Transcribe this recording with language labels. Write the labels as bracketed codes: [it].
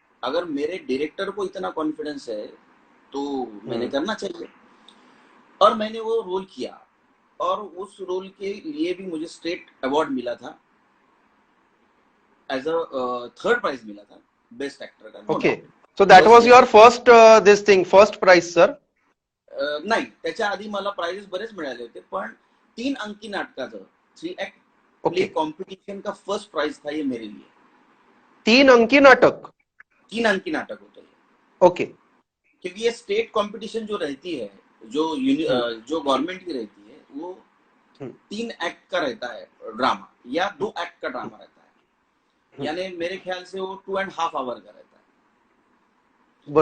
[hi] अगर मेरे डायरेक्टर को इतना कॉन्फिडेंस है तो मैंने करना चाहिए। और मैंने वो रोल किया और उस रोल के लिए भी मुझे स्टेट अवार्ड मिला था, एज अ थर्ड प्राइज मिला था बेस्ट एक्टर का। [en] Okay, so that was your first this thing, first prize sir? [mr] नाही, त्याच्या आधी मला प्राइजेस बरेच मिळाले होते, पण 3 अंकी नाटकाचं 3 एक्ट प्ले कॉम्पिटिशन [hi] का फर्स्ट प्राइज था ये मेरे लिए। [mr] 3 अंकी नाटक? [hi] 3 अंकी नाटक होता है। [en] Okay. [hi] क्योंकि ये स्टेट कंपटीशन जो रहती है, जो जो गवर्नमेंट की रहती है, वो 3 एक्ट का रहता है ड्रामा, या 2 एक्ट का ड्रामा रहता है, यानी मेरे ख्याल से वो 2.5 आवर का रहता है।